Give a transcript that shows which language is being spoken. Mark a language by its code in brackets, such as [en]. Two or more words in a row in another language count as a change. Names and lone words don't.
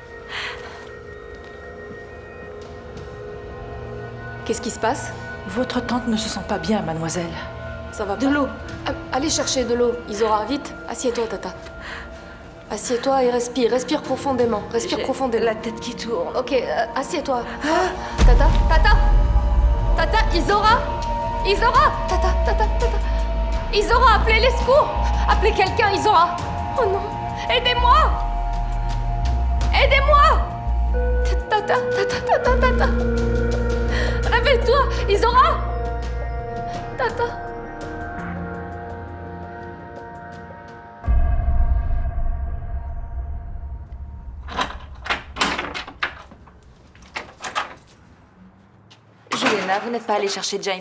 [fr] Qu'est-ce qui se passe? Votre tante ne se sent pas bien, mademoiselle. Ça va pas. De l'eau. Allez chercher de l'eau. Isora, vite. Assieds-toi, Tata. Assieds-toi et respire. Respire profondément. Respire J'ai profondément. la tête qui tourne. Ok, assieds-toi. Tata, Tata. Tata, Isora. Isora. Tata, Tata, Tata. Isora, appelez les secours. Appelez quelqu'un, Isora. Oh non. Aidez-moi. Aidez-moi. Tata, Tata, Tata, Tata. Réveille-toi, Isora. Tata. Juliana, vous n'êtes pas allée chercher Jaime?